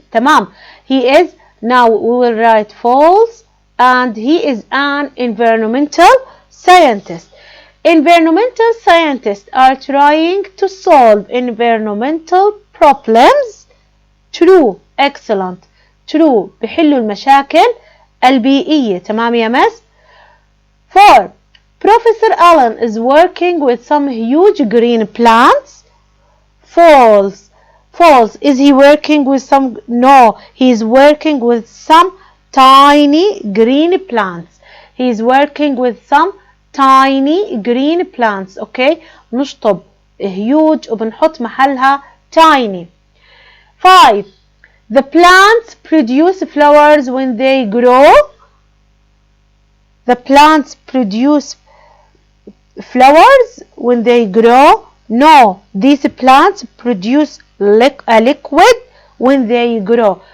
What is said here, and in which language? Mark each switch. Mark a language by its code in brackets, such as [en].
[en] تمام. He is, now we will write false, and he is an environmental scientist. Environmental scientists are trying to solve environmental problems. True. Excellent. True. [ar] بيحلوا المشاكل البيئية. تمام يا مس؟ 4. [en] Professor Allen is working with some huge green plants. False. False. Is he working with some? No, he is working with some tiny green plants. He is working with some tiny green plants. [ar] اوكي نشطب huge وبنحط محلها tiny. [en] 5. The plants produce flowers when they grow. The plants produce flowers when they grow. No, these plants produce a liquid when they grow.